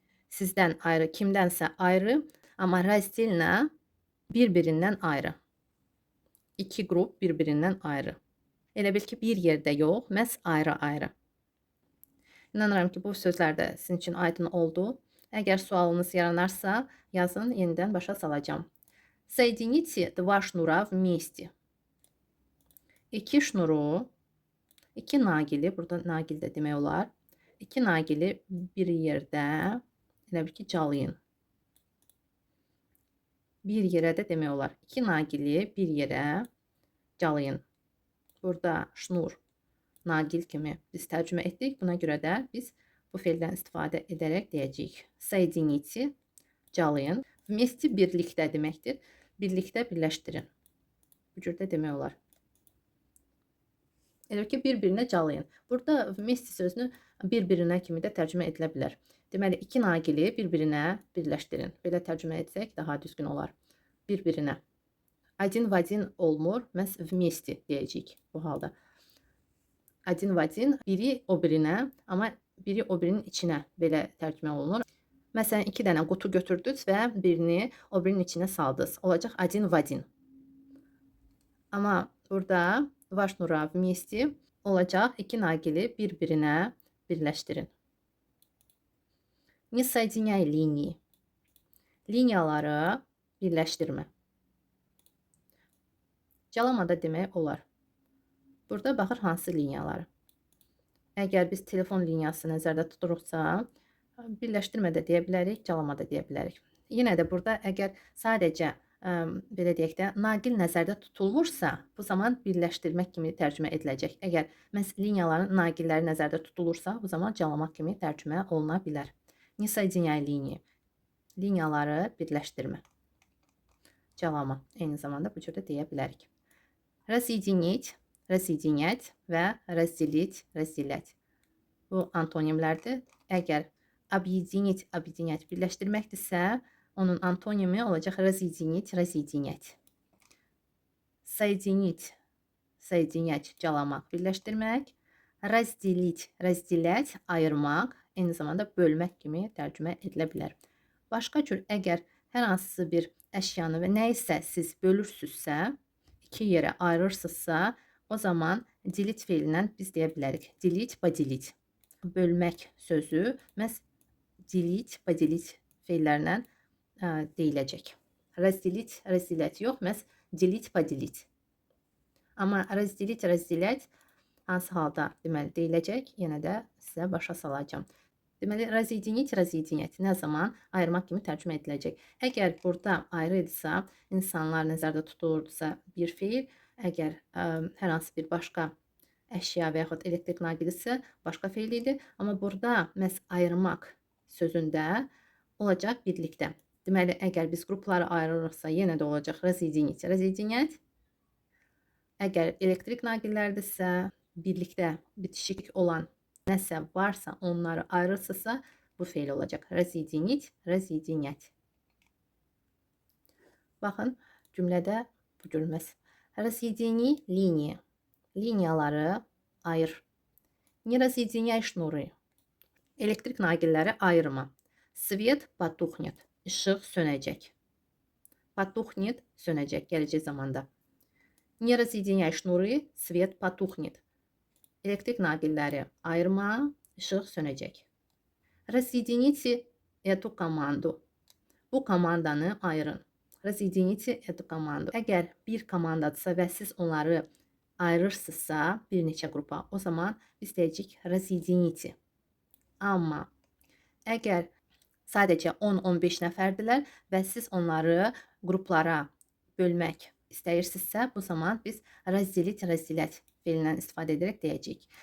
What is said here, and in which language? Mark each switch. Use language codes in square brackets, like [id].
[az] Sizdən ayrı, kimdənsə ayrı. Amma раздельно bir-birindən ayrı. İki qrup bir-birindən ayrı. Elə bil ki, bir yerdə yox, məhz ayrı-ayrı. İnanıram ki, bu sözlər də sizin üçün aydın oldu. Əgər sualınız yaranarsa, yazın, yenidən başa salacağım. [ru] Соедините два шнура вместе. [az] İki şnuru, iki naqili, burada naqil də demək olar. İki naqili bir yerdə, elə bil ki, calayın. Bir yerə də demək olar. İki naqili bir yerə calayın. Burada şnur, naqil kimi biz tərcümə etdik. Buna görə də biz bu feildən istifadə edərək deyəcəyik. Соедините, calayın. Вместе birlikdə deməkdir. Birlikdə birləşdirin. Bu cürdə demək olar. Elə ki, bir-birinə calayın. Burada вместе sözünü bir-birinə kimi də tərcümə edilə bilər. Deməli, iki naqili bir-birinə birləşdirin. Belə tərcümə etsək daha düzgün olar. Bir-birinə. [ru] Один в один olmur. [az] Məhz вместе deyəcəyik bu halda. [ru] Один в один, [az] biri o birinə, amma biri o birinin içinə belə tərcümə olunur. Məsələn, iki dənə qutu götürdünüz və birini o birinin içinə saldınız. [ru] Olacaq один в один. [az] Amma burada [ru] два шнура вместе [az] olacaq iki naqili bir-birinə birləşdirin. [ru] Не соединяй линии. [az] Liniyaları birləşdirmə. Calama da demək olar. Burada baxır hansı liniyaları. Əgər biz telefon liniyası nəzərdə tuturuqsa, birləşdirmə də deyə bilərik, calama da deyə bilərik. Yenə də burada əgər sadəcə belə deyək də, naqil nəzərdə tutulmursa, bu zaman birləşdirmək kimi tərcümə ediləcək. Əgər məhz liniyaların naqilləri nəzərdə tutulursa, bu zaman calamaq kimi tərcümə oluna bilər. [ru] Не соединяй линии. [az] Liniyaları birləşdirmə. Calama. Eyni zamanda bu cür də deyə bilərik. [ru] Разъединить, разъединять və разделить, разделять. [az] Bu antonimlərdir. Əgər объединить, объединять birləşdirməkdirsə, onun antonimi olacaq разъединить, разъединять. [ru] Соединить, соединять, calamaq, birləşdirmək. [az] Разделить, разделять, ayırmaq, eyni zamanda bölmək kimi tərcümə edilə bilər. Başqa cür, əgər hər hansısa bir əşyanı və nəyisə siz bölürsünüzsə, iki yerə ayırırsınızsa, o zaman delить feilindən biz deyə bilərik. [ru] Delить, поделить. [az] Bölmək sözü məhz delить, поделить feillərindən deyiləcək. Разделить, разделять yox, məhz delить, поделить. Amma разделить, разделять hansı halda deməli deyiləcək, yenə də sizə başa salacağım. Deməli, разъединить, разъединять nə zaman ayırmaq kimi tərcümə ediləcək. Əgər burada ayrı idisə, insanlar nəzərdə tutulurdusa bir feil, əgər hər hansı bir başqa əşya və yaxud elektrik naqilisə başqa feil idi. Amma burada məhz ayırmaq sözündə olacaq birlikdə. Deməli, əgər biz qrupları ayırırıqsa, yenə də olacaq разъединить, разъединять. Əgər elektrik naqillərdirsə, birlikdə bitişik olan nəsə varsa, onları ayırırsınızsa, bu feil olacaq. Разъединить, разъединять. Baxın, cümlədə bu cürməz. [ru] Разъедини линии. [az] Liniyaları ayır. [ru] Не разъединяй şnуры. [az] Elektrik naqilləri ayırma. [ru] Свет потухнет. [az] İşıq sönəcək. Потухнет sönəcək gələcək zamanda. [ru] Не разъединяй şnуры, свет потухнет. [az] Elektrik naqilləri ayırma, işıq sönəcək. [ru] Разъедините эту команду. [az] Bu komandanı ayırın. [ru] Разъедините эту команду. [az] Əgər bir komandadırsa və siz onları ayırırsınızsa bir neçə qrupa, o zaman biz deyəcəyik разъедините. Amma əgər sadəcə 10-15 nəfərdirlər və siz onları qruplara bölmək istəyirsinizsə, bu zaman biz разделить, разделять feilindən istifadə edərək deyəcəyik.